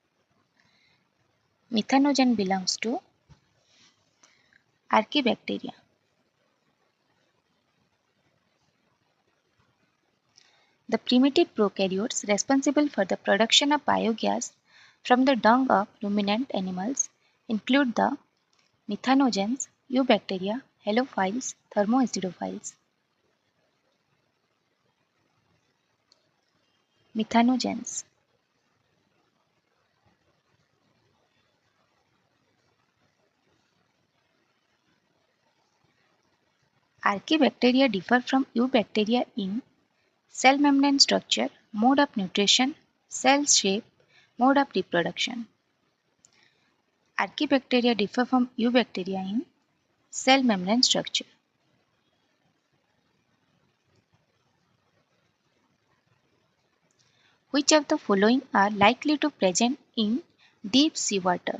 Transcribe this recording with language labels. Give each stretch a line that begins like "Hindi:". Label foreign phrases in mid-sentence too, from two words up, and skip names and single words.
English: Methanogen belongs to Archaebacteria. The primitive prokaryotes responsible for the production of biogas from the dung of ruminant animals include the methanogens, eubacteria, halophiles, thermoacidophiles. Methanogens. Archaebacteria differ from eubacteria in cell membrane structure, mode of nutrition, cell shape, mode of reproduction. Archaebacteria differ from eubacteria in cell membrane structure. Which of the following are likely to present in deep sea water?